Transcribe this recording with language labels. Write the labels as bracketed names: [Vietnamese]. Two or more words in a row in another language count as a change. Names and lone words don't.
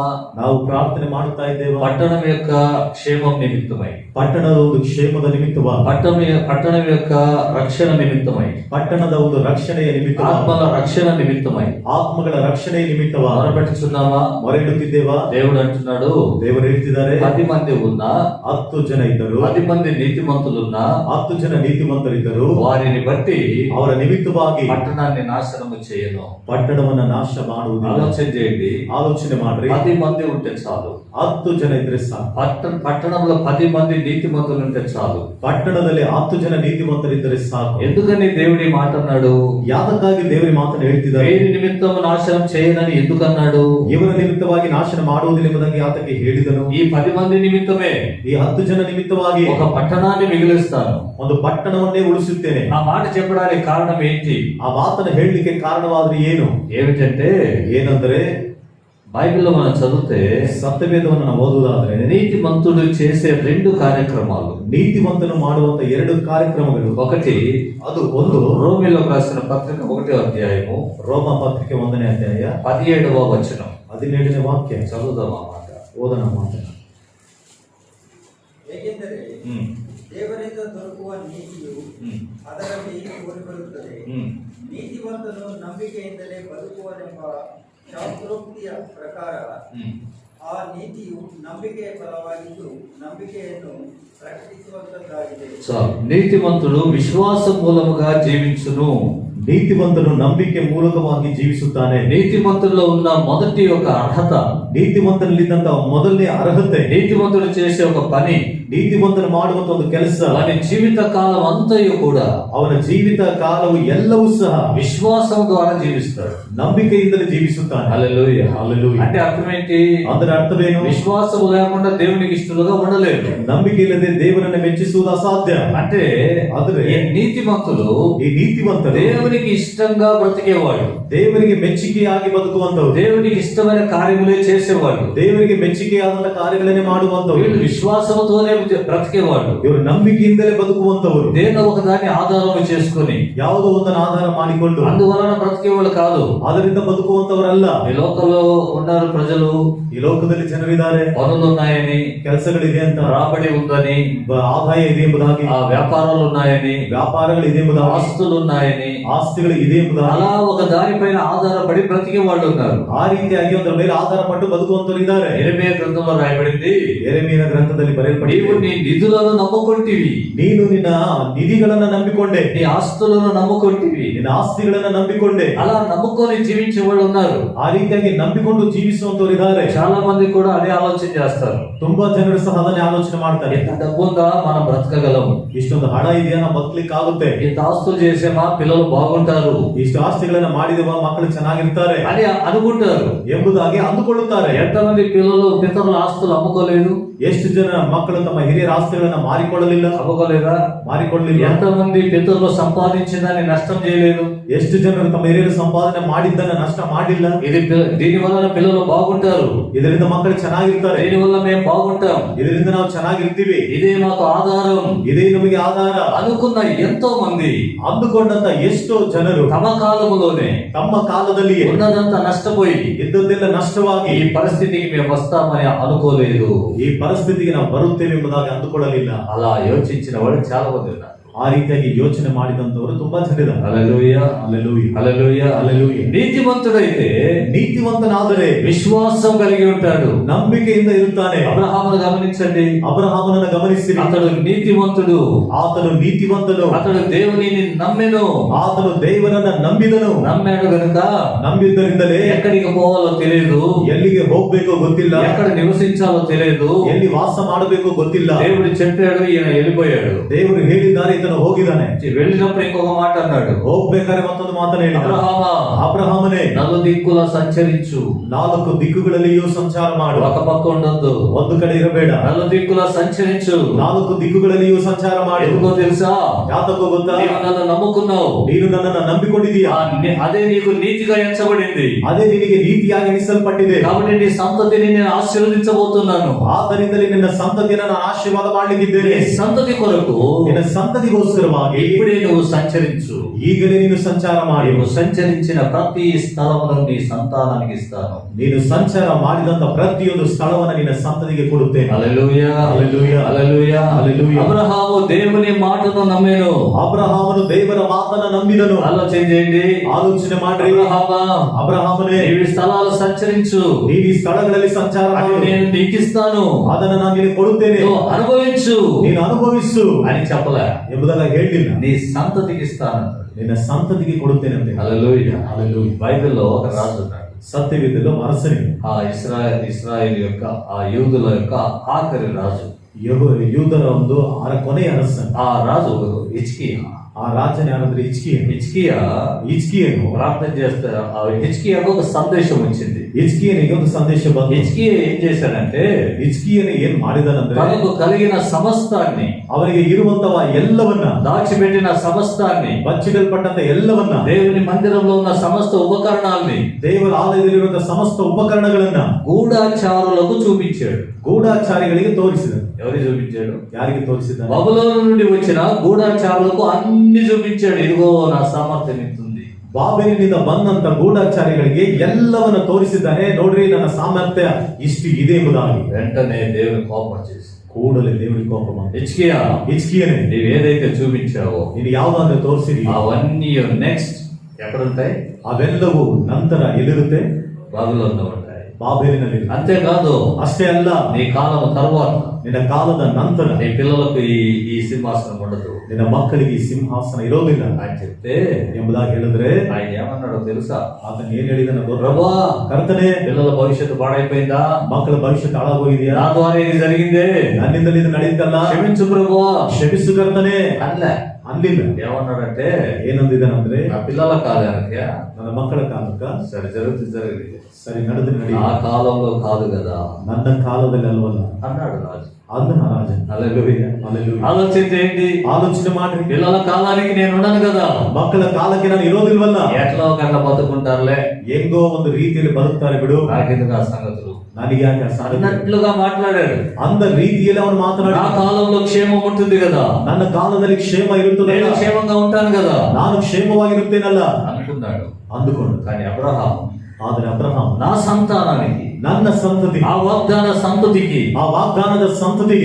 [Kannada] ನಾವು ಪ್ರಾರ್ಥನೆ ಮಾಡುತ್ತಾ ಇದ್ದೇವೆ. [Telugu] పట్టణం యొక్క క్షేమం నిమిత్తమై, [Kannada] ಪಟ್ಟಣದ ಒಂದು ಕ್ಷೇಮದ ನಿಮಿತ್ತವಾಗಿ, [Telugu] పట్టణం యొక్క రక్షణ నిమిత్తమై, [Kannada] ಪಟ್ಟಣದ ಒಂದು ರಕ್ಷಣೆಯ ನಿಮಿತ್ತವಾಗಿ, [Telugu] ఆత్మల రక్షణ నిమిత్తమై [Kannada] ಆತ್ಮಗಳ ರಕ್ಷಣೆಯ ನಿಮಿತ್ತವಾಗಿ [Telugu] మొరపెట్టుచున్నామా? [Kannada] ಮೊರೆ ಇಡುತ್ತಿದ್ದೇವಾ? [Telugu] దేవుడు అంటున్నాడు, [Kannada] ದೇವರು ಹೇಳ್ತಿದ್ದಾರೆ, [Telugu] 10 మంది ఉన్నా, [Kannada] 10 ಜನ ಇದ್ದರು, [Telugu] 10 మంది నీతిమంతులున్నా, [Kannada] 10 ಜನ ನೀತಿವಂತರಿದ್ದರು. [Telugu] వారిని బట్టి [Kannada] ಅವರ ನಿಮಿತ್ತವಾಗಿ [Telugu] పట్టణాన్ని నాశనము చేయను. [Kannada] ಪಟ್ಟಣವನ್ನ ನಾಶ ಮಾಡುವುದಿಲ್ಲ. [Telugu] ఆలోచన చేయండి, [Kannada] ಆಲೋಚನೆ ಮಾಡ್ರಿ, [Telugu] 10 మంది ఉంటే చాలు. [Kannada] 10 ಜನ ಇದ್ರೆ ಸಾಕು. [Telugu] పట్టణంలో 10 మంది నీతిమంతులు ఉంటే చాలు. [Kannada] ಪಟ್ಟಣದಲ್ಲಿ 10 ಜನ ನೀತಿವಂತರಿದ್ದರೆ ಸಾಕು. [Telugu] ఎందుకని దేవుడి మాట అన్నాడు? [Kannada] ಯಾತಕ್ಕಾಗಿ ದೇವರ ಮಾತನ್ನು ಹೇಳ್ತಿದ್ದಾರೆ? [Telugu] వీరి నిమిత్తం నాశనం చేయనని ఎందుకన్నాడు? [Kannada] ಇವರ ನಿಮಿತ್ತವಾಗಿ ನಾಶನ ಮಾಡುವುದಿಲ್ಲ ಎಂಬುದಾಗಿ ಯಾತಕ್ಕೆ ಹೇಳಿದನು? [Telugu] ఈ 10 మంది నిమిత్తమే [Kannada] ಈ 10 ಜನ ನಿಮಿತ್ತವಾಗಿ [Telugu] ఒక పట్టణాన్ని మిగిలిస్తాను. [Kannada] ಒಂದು ಪಟ್ಟಣವನ್ನೇ ಉಳಿಸುತ್ತೇನೆ. [Telugu] ఆ మాట చెప్పడానికి కారణం ఏంటి? [Kannada] ಆ ಮಾತನ್ನು ಹೇಳಲಿಕ್ಕೆ ಕಾರಣವಾದ್ರೆ ಏನು? [Telugu] ఏమిటంటే [Kannada] ಏನಂದ್ರೆ [Telugu] బైబిల్లో మనం చదివితే [Kannada] ಸತ್ಯವೇದವನ್ನು ನಾವು ಓದುವುದಾದ್ರೆ [Telugu] నీతిమంతుడు చేసే 2 కార్యక్రమాలు. [Kannada] ನೀತಿವಂತನು ಮಾಡುವಂತ 2 ಕಾರ್ಯಕ್ರಮಗಳು. [Telugu] ఒకటి, [Kannada] ಅದು ಒಂದು [Telugu] రోమిలకు రాసిన పత్రిక 1వ అధ్యాయము [Kannada] ರೋಮ ಪತ್ರಿಕೆ 1ನೇ ಅಧ್ಯಾಯ [Telugu] 17వ వచనం. [Kannada] 17ನೇ ವಾಕ್ಯ. [Telugu] చదువుదాం ఆ మాట. [Kannada] ಓದನ ಮಾತನ್ನು. ಏಕೆಂದರೆ ದೇವರಿಂದ ದೊರಕುವ ನೀತಿಯು ಅದರಲ್ಲಿ ತೋರಿಬರುತ್ತದೆ. ನೀತಿವಂತನು ನಂಬಿಕೆಯಿಂದಲೇ ಬದುಕುವನೆಂಬ ಶಾಸ್ತ್ರೋಕ್ತಿಯ ಪ್ರಕಾರ ಆ ನೀತಿಯು ನಂಬಿಕೆಯ ಫಲವಾಗಿದ್ದು ನಂಬಿಕೆಯನ್ನು ಪ್ರಕಟಿಸುವಂತದ್ದಾಗಿದೆ. [Telugu] నీతిమంతుడు విశ్వాసం మూలముగా జీవించును. [Kannada] ನೀತಿವಂತನು ನಂಬಿಕೆ ಮೂಲಕವಾಗಿ ಜೀವಿಸುತ್ತಾನೆ. [Telugu] నీతిమంతుల్లో ఉన్న మొదటి ఒక అర్హత, [Kannada] ನೀತಿವಂತನಲ್ಲಿದ್ದಂತ ಮೊದಲನೇ ಅರ್ಹತೆ, [Telugu] నీతిమంతుడు చేసే ఒక పని, [Kannada] ನೀತಿವಂತನು ಮಾಡುವಂತ ಒಂದು ಕೆಲಸ, [Telugu] వాని జీవిత కాలం అంతయు కూడా [Kannada] ಅವನ ಜೀವಿತ ಕಾಲವು ಎಲ್ಲವೂ ಸಹ [Telugu] విశ్వాసం ద్వారా జీవిస్తాడు, [Kannada] ನಂಬಿಕೆಯಿಂದಲೇ ಜೀವಿಸುತ್ತಾನೆ. [Telugu] హల్లెలూయా. హల్లెలూయా. అంటే అర్థం ఏంటి? [Kannada] ಅದರ ಅರ್ಥವೇನು? [Telugu] విశ్వాసం లేకుండా దేవునికి ఇష్టలుగా ఉండలేదు. [Kannada] ನಂಬಿಕೆ ಇಲ್ಲದೆ ದೇವರನ್ನು ಮೆಚ್ಚಿಸುವುದು ಅಸಾಧ್ಯ. [Telugu] అంటే [Kannada] ಆದರೆ [Telugu] ఈ నీతిమంతులు [Kannada] ಈ ನೀತಿವಂತರು [Telugu] దేవునికి ఇష్టంగా బ్రతికేవాడు, [Kannada] ದೇವರಿಗೆ ಮೆಚ್ಚುಗೆಯಾಗಿ ಬದುಕುವಂತವರು, [Telugu] దేవునికి ఇష్టమైన కార్యములే చేసేవాడు, [Kannada] ದೇವರಿಗೆ ಮೆಚ್ಚುಗೆಯಾದಂತ ಕಾರ್ಯಗಳನ್ನೇ ಮಾಡುವಂತವರು, [Telugu] వీళ్ళు విశ్వాసంతోనే బ్రతికేవాడు. [Kannada] ಇವರು ನಂಬಿಕೆಯಿಂದಲೇ ಬದುಕುವಂತವರು, [Telugu] దేని ఒకదాన్ని ఆధారం చేసుకొని [Kannada] ಯಾವುದೋ ಒಂದನ್ನು ಆಧಾರ ಮಾಡಿಕೊಂಡು [Telugu] అందువలన బ్రతికేవాళ్ళు కాదు. [Kannada] ಅದರಿಂದ ಬದುಕುವಂತವರಲ್ಲ. [Telugu] ఈ లోకంలో ఉన్నారు ప్రజలు, [Kannada] ಈ ಲೋಕದಲ್ಲಿ ಜನರಿದ್ದಾರೆ, [Telugu] పనులు ఉన్నాయని, [Kannada] ಕೆಲಸಗಳಿದೆ ಅಂತ, [Telugu] రాబడి ఉందని, [Kannada] ಆದಾಯ ಇದೆ ಎಂಬುದಾಗಿ, [Telugu] ఆ వ్యాపారాలు ఉన్నాయని, [Kannada] ವ್ಯಾಪಾರಗಳಿದೆ ಎಂಬುದಾಗಿ, [Telugu] ఆస్తులు ఉన్నాయని, [Kannada] ಆಸ್ತಿಗಳು ಇದೆ ಎಂಬುದಾಗಿ, [Telugu] అలా ఒక దానిపైన ఆధారపడి బ్రతికే వాళ్ళు ఉన్నారు. [Kannada] ಆ ರೀತಿಯಾಗಿ ಒಂದರ ಮೇಲೆ ಆಧಾರ ಪಟ್ಟು ಬದುಕುವಂತವರು ಇದ್ದಾರೆ. [Telugu] యెరెమీయా గ్రంథంలో రాయబడింది, [Kannada] ಯೆರೆಮೀಯನ ಗ್ರಂಥದಲ್ಲಿ [Telugu] నీవు [Kannada] ಬರೆಯಲ್ಪಟ್ಟಿದೆ, [Telugu] నీ నిధులను నమ్ముకొంటివి, [Kannada] ನೀನು ನಿನ್ನ ನಿಧಿಗಳನ್ನ ನಂಬಿಕೊಂಡೆ, [Telugu] నీ ఆస్తులను నమ్ముకొంటివి. [Kannada] ನಿನ್ನ ಆಸ್ತಿಗಳನ್ನ ನಂಬಿಕೊಂಡೆ. [Telugu] అలా నమ్ముకొని జీవించే వాళ్ళు ఉన్నారు. [Kannada] ಆ ರೀತಿಯಾಗಿ ನಂಬಿಕೊಂಡು ಜೀವಿಸುವಂತವರು ಇದ್ದಾರೆ. [Telugu] చాలా మంది కూడా అదే ఆలోచన చేస్తారు. [Kannada] ತುಂಬಾ ಜನರು ಸಹ ಅದನ್ನೇ ಆಲೋಚನೆ ಮಾಡ್ತಾರೆ. [Telugu] ఎంత డబ్బు ఉందా మనం బ్రతకగలము, [Kannada] ಇಷ್ಟೊಂದು ಹಣ ಇದೆಯಾ ನಾವು ಬದುಕಲಿಕ್ಕೆ ಆಗುತ್ತೆ, [Telugu] ఇంత ఆస్తులు చేసేమా పిల్లలు బాగుంటారు [Kannada] ಇಷ್ಟು ಆಸ್ತಿಗಳನ್ನ ಮಾಡಿದವ ಮಕ್ಕಳು ಚೆನ್ನಾಗಿರ್ತಾರೆ [Telugu] అని అనుకుంటారు. [Kannada] ಎಂಬುದಾಗಿ ಅಂದುಕೊಳ್ಳುತ್ತಾರೆ. [Telugu] ఎంతమంది పితరుల ఆస్తులు అమ్ముకోలేదు? [Kannada] ಎಷ್ಟು ಜನ ಮಕ್ಕಳು ತಮ್ಮ ಹಿರಿಯರ ಆಸ್ತಿಗಳನ್ನ [Telugu] అమ్ముకోలేదా? [Kannada] ಮಾರಿಕೊಳ್ಳಲಿಲ್ಲ. [Telugu] ఎంతమంది పితరులు సంపాదించిందని నష్టం చేయలేదు? [Kannada] ಎಷ್ಟು ಜನರು ತಮ್ಮ ಹಿರಿಯರು ಸಂಪಾದನೆ ಮಾಡಿದ್ದನ್ನ ನಷ್ಟ ಮಾಡಿಲ್ಲ. [Telugu] దీని వలన పిల్లలు బాగుంటారు, [Kannada] ಇದರಿಂದ ಮಕ್ಕಳು ಚೆನ್ನಾಗಿರ್ತಾರೆ, [Telugu] దీని వల్ల మేము బాగుంటాం, [Kannada] ಇದರಿಂದ ನಾವು ಚೆನ್ನಾಗಿರ್ತೀವಿ, [Telugu] ఇదే మాకు ఆధారం [Kannada] ಇದೇ ನಮಗೆ ಆಧಾರ [Telugu] అనుకున్న ఎంతో మంది [Kannada] ಅಂದುಕೊಂಡಂತ ಎಷ್ಟೋ ಜನರು [Telugu] తమ కాలములోనే [Kannada] ತಮ್ಮ ಕಾಲದಲ್ಲಿಯೇ [Telugu] ఉన్నదంతా నష్టపోయి [Kannada] ಇದ್ದದ್ದೆಲ್ಲ ನಷ್ಟವಾಗಿ [Telugu] ఈ పరిస్థితికి మేము వస్తామని అనుకోలేదు. [Kannada] ಈ ಪರಿಸ್ಥಿತಿಗೆ ನಾವು ಬರುತ್ತೇವೆ ಎಂಬುದಾಗಿ ಅಂದುಕೊಳ್ಳಲಿಲ್ಲ. [Telugu] అలా యోచించిన వాళ్ళు చాలా మంది ఉన్నారు. [Kannada] ಆ ರೀತಿಯಾಗಿ ಯೋಚನೆ ಮಾಡಿದಂತವರು ತುಂಬಾ ಜನರಿದ್ದಾರೆ. [Telugu] హల్లెలూయా, హల్లెలూయా, హల్లెలూయా, హల్లెలూయా. నీతిమంతుడైతే [Kannada] ನೀತಿವಂತನಾದರೆ [Telugu] విశ్వాసం కలిగి ఉంటాడు, [Kannada] ನಂಬಿಕೆಯಿಂದ ಇರುತ್ತಾನೆ. [Telugu] అబ్రహామును గమనించండి, [Kannada] ಅಬ್ರಹಾಮನನ್ನು ಗಮನಿಸಿರಿ. [Telugu] అతడు నీతిమంతుడు, [Kannada] ಆತನು ನೀತಿವಂತನು, [Telugu] అతడు దేవునిని నమ్మెను, [Kannada] ಆತನು ದೇವರನ್ನ ನಂಬಿದನು. [Telugu] నమ్మాడు గనుక [Kannada] ನಂಬಿದ್ದರಿಂದಲೇ [Telugu] ఎక్కడికి పోవాలో తెలియదు, [Kannada] ಎಲ್ಲಿಗೆ ಹೋಗ್ಬೇಕೋ ಗೊತ್ತಿಲ್ಲ, [Telugu] ఎక్కడ నివసించాలో తెలియదు, [Kannada] ಎಲ್ಲಿ ವಾಸ ಮಾಡಬೇಕೋ ಗೊತ್ತಿಲ್ಲ. [Telugu] దేవుడు చెప్పాడు, ఈయన వెళ్ళిపోయాడు. [Kannada] ದೇವರು ಹೇಳಿದ್ದಾರೆ, ಈತನು ಹೋಗಿದ್ದಾನೆ. [Telugu] వెళ్ళినప్పుడు ఇంకొక మాట అన్నాడు, [Kannada] ಹೋಗ್ಬೇಕಾದ್ರೆ ಮತ್ತೊಂದು ಮಾತನ್ನು ಹೇಳಿದ, [Telugu] అబ్రహామా, [Kannada] ಅಬ್ರಹಾಮನೇ [Telugu] నలుదిక్కుల సంచరించు, [Kannada] 4 ದಿಕ್ಕುಗಳಲ್ಲಿಯೂ ಸಂಚಾರ ಮಾಡು. [Telugu] ఒక పక్క ఉండొద్దు, [Kannada] ಒಂದು ಕಡೆ ಇರಬೇಡ. [Telugu] నలుదిక్కుల సంచరించు. [Kannada] 4 ದಿಕ್ಕುಗಳಲ್ಲಿಯೂ ಸಂಚಾರ ಮಾಡು. [Telugu] ఎందుకో తెలుసా? [Kannada] ಯಾತಕ್ಕೋ ಗೊತ್ತಾ? [Telugu] నీవు నన్ను నమ్ముకున్నావు, [Kannada] ನೀನು ನನ್ನನ್ನು ನಂಬಿಕೊಂಡಿದೀಯಾ, [Telugu] అదే నీకు నీతిగా ఎంచబడింది, [Kannada] ಅದೇ ನಿನಗೆ ನೀತಿಯಾಗಿ ಎಣಿಸಲ್ಪಟ್ಟಿದೆ. [Telugu] కాబట్టి నీ సంతతిని నేను ఆశీర్వదించబోతున్నాను. [Kannada] ಆದ್ದರಿಂದಲೇ ನಿನ್ನ ಸಂತತಿಯನ್ನು ನಾನು ಆಶೀರ್ವಾದ ಮಾಡಲಿಕ್ಕಿದ್ದೇನೆ. [Telugu] నీ సంతతి కొరకు [Kannada] ನಿನ್ನ ಸಂತತಿಗೋಸ್ಕರವಾಗಿ [Telugu] ఇప్పుడే నువ్వు సంచరించు. [Kannada] ಈಗಲೇ ನೀನು ಸಂಚಾರ ಮಾಡಿ. [Telugu] నీవు సంచరించిన ప్రతి స్థలమును నీ సంతానానికి ఇస్తాను. [Kannada] ನೀನು ಸಂಚಾರ ಮಾಡಿದಂತ ಪ್ರತಿಯೊಂದು ಸ್ಥಳವನ್ನು ನಿನ್ನ ಸಂತತಿಗೆ ಕೊಡುತ್ತೇನೆ. [Telugu] హల్లెలూయా, హల్లెలూయా, హల్లెలూయా, హల్లెలూయా. అబ్రహాము దేవుని మాటను నమ్మెను. [Kannada] ಅಬ್ರಹಾಮನು ದೇವರ ಮಾತನ್ನ ನಂಬಿದನು. [Telugu] ఆలోచన చేయండి, [Kannada] ಆಲೋಚನೆ ಮಾಡ್ರಿ. [Telugu] అబ్రహామా, [Kannada] ಅಬ್ರಹಾಮನೇ, [Telugu] నీవు ఈ స్థలాలు సంచరించు, [Kannada] ನೀನು ಈ ಸ್ಥಳಗಳಲ್ಲಿ ಸಂಚಾರ [Telugu] అది [Kannada] ಮಾಡು, [Telugu] నేను నీకు ఇస్తాను, [Kannada] ಅದನ್ನ ನಾನು ನಿನಗೆ ಕೊಡುತ್ತೇನೆ, [Telugu] నువ్వు అనుభవించు [Kannada] ನೀನು ಅನುಭವಿಸು [Telugu] అని చెప్పలే. [Kannada] ಎಂಬುದಲ್ಲ ಹೇಳಿಲ್ಲ, [Telugu] నీ సంతతికి ఇస్తాను. [Kannada] ನಿನ್ನ ಸಂತತಿಗೆ ಕೊಡುತ್ತೇನೆ ಅಂತ. [Telugu] హల్లెలూయా. హల్లెలూయా. బైబిల్లో ఒక రాజు ఉన్నాడు, [Kannada] ಸತ್ಯವೇದಿಲೋ ಅರಸನಿ [Telugu] ఆ ఇస్రాయేల్ యొక్క ఆ యూదుల యొక్క ఆఖరి రాజు. [Kannada] ಯೂದರ ಒಂದು ಕೊನೆಯ ಅರಸ. [Telugu] ఆ రాజు హిజ్కియా. ఆ రాజుని ಯಾರಂದ್ರೆ హిజ్కియాను ప్రార్థన చేస్తే ఆ హిజ్కియాకు ఒక సందేశం వచ్చింది. [Kannada] ಹಿಜ್ಕೀಯನಿಗೆ ಒಂದು ಸಂದೇಶ ಬಂತು. [Telugu] హిజ్కియా ఏం చేశాడంటే [Kannada] ಹಿಜ್ಕೀಯನು ಏನ್ ಮಾಡಿದನಂದ್ರೆ [Telugu] తనకు కలిగిన సమస్తాన్ని, [Kannada] ಅವನಿಗೆ ಇರುವಂತವ ಎಲ್ಲವನ್ನ, [Telugu] దాచిపెట్టిన సమస్తాన్ని, [Kannada] ಬಚ್ಚಿಡಲ್ಪಟ್ಟಂತ ಎಲ್ಲವನ್ನ, [Telugu] దేవుని మందిరంలో ఉన్న సమస్త ఉపకరణాల్ని, [Kannada] ದೇವರ ಆಲಯದಲ್ಲಿರುವಂತಹ ಸಮಸ್ತ ಉಪಕರಣಗಳನ್ನ [Telugu] గూఢచారులకు చూపించాడు. [Kannada] ಗೂಢಾಚಾರಿಗಳಿಗೆ ತೋರಿಸಿದನು. [Telugu] ఎవరికి చూపించాడు? [Kannada] ಯಾರಿಗೆ ತೋರಿಸಿದ? [Telugu] బబులోను నుండి వచ్చిన గూఢచారులకు అన్ని చూపించాడు. ఇదిగో నా సామర్థ్యం ఇంతుంది. [Kannada] ಬಾಬೆಲಿನಿಂದ ಬಂದಂತ ಗೂಢಾಚಾರಿಗಳಿಗೆ ಎಲ್ಲವನ್ನ ತೋರಿಸಿದ್ದಾನೆ. ನೋಡ್ರಿ, ನನ್ನ ಸಾಮರ್ಥ್ಯ ಇಷ್ಟು ಇದೆ ಎಂಬುದಾಗಿ. [Telugu] వెంటనే దేవుని కోపం వచ్చేసి [Kannada] ಕೂಡಲೇ ದೇವರಿಗೆ ಕೋಪ ಬಂತು. [Telugu] హిజ్కియానే, నీవు ఏదైతే చూపించావో, [Kannada] ನೀನು ಯಾವ್ದಾದ್ರೆ ತೋರಿಸಿದೀಯ [Telugu] అవన్నీ నెక్స్ట్ ఎక్కడుంటాయి? [Kannada] ಅವೆಲ್ಲವೂ ನಂತರ ಎಲ್ಲಿರುತ್ತೆ? [Telugu] బబులోనులో ఉంటాయి. [Kannada] ಬಾಬೆಲಿನಲ್ಲಿ. [Telugu] అంతేకాదు, [Kannada] ಅಷ್ಟೇ ಅಲ್ಲ, [Telugu] నీ కాలం తర్వాత, [Kannada] ನಿನ್ನ ಕಾಲದ ನಂತರ [Telugu] నీ పిల్లలకు ఈ సింహాసనం ఉండదు, [Kannada] ನಿನ್ನ ಮಕ್ಕಳಿಗೆ ಈ ಸಿಂಹಾಸನ ಇರೋದಿಲ್ಲ [Telugu] అని చెప్తే [Kannada] ಎಂಬುದಾಗಿ ಹೇಳಿದ್ರೆ [Telugu] ఆయన ఏమన్నాడో తెలుసా? [Kannada] ಆತನ ಏನ್ ಹೇಳಿದನ? [Telugu] ప్రభువా, [Kannada] ಕರ್ತನೆ, [Telugu] పిల్లల భవిష్యత్తు పాడైపోయిందా? [Kannada] ಮಕ್ಕಳ ಭವಿಷ್ಯತ್ ಹಾಳಾಗೋಗಿದೆಯಾ? [Telugu] నా ద్వారా ఇది జరిగిందే, [Kannada] ನನ್ನಿಂದಲೇ ಇದು ನಡೆಯುತ್ತಲ್ಲ, [Telugu] క్షమించు ప్రభువా, [Kannada] ಕ್ಷಮಿಸು ಕರ್ತನೆ [Telugu] అన్లే. [Kannada] ಅಲ್ಲಿಲ್ಲ. [Telugu] ఏమన్నాడంటే, [Kannada] ಏನಂದಿದನಂದ್ರೆ, [Telugu] నా పిల్లల కాలానికి [Kannada] ನನ್ನ ಮಕ್ಕಳ ಕಾಲಕ್ಕ [Telugu] సరే జరిగింది, [Kannada] ಸರಿ ನಡೆದು ನಡಿ, [Telugu] ఆ కాలంలో కాదు కదా [Kannada] ನನ್ನ ಕಾಲದಲ್ಲಿ ಅಲ್ವಲ್ಲ [Telugu] అన్నాడు రాజు. [Kannada] ಅದನ್ನ ರಾಜ. [Telugu] హల్లెలూయా. [Kannada] ಹಲ್ಲೆಲೂಯಾ. [Telugu] ఆలోచించేయండి, [Kannada] ಆಲೋಚನೆ ಮಾಡ್ರಿ. [Telugu] పిల్లల కాలానికి నేను ఉండను కదా, [Kannada] ಮಕ್ಕಳ ಕಾಲಕ್ಕೆ ನಾನು ಇರೋದಿಲ್ವಲ್ಲ, [Telugu] ఎట్లా ఒకట్లా బతుకుంటారులే, [Kannada] ಹೆಂಗೋ ಒಂದು ರೀತಿಯಲ್ಲಿ ಬದುಕ್ತಾರೆ ಬಿಡು, [Telugu] నాకెందుకు ఆ సంగతులు [Kannada] ನನಗೆ ಯಾಕೆ ಆ ಸಾಧನೆ [Telugu] అన్నట్లుగా మాట్లాడాడు. [Kannada] ಅಂದ ರೀತಿಯಲ್ಲಿ ಅವನು ಮಾತನಾಡಿ, [Telugu] నా కాలంలో క్షేమం ఉంటుంది కదా, [Kannada] ನನ್ನ ಕಾಲದಲ್ಲಿ ಕ್ಷೇಮ ಇರುತ್ತದೆ, [Telugu] నేను క్షేమంగా ఉంటాను కదా [Kannada] ನಾನು ಕ್ಷೇಮವಾಗಿರುತ್ತೇನಲ್ಲ [Telugu] అనుకున్నాడు. [Kannada] ಅಂದುಕೊಂಡು. [Telugu] కానీ అబ్రహాం, [Kannada] ಆದರೆ ಅಬ್ರಹಾಂ [Telugu] నా సంతానానికి, [Kannada] ನನ್ನ ಸಂತತಿ, [Telugu] ఆ వాగ్దాన సంతతికి [Kannada] ಆ ವಾಗ್ದಾನದ ಸಂತತಿಗೆ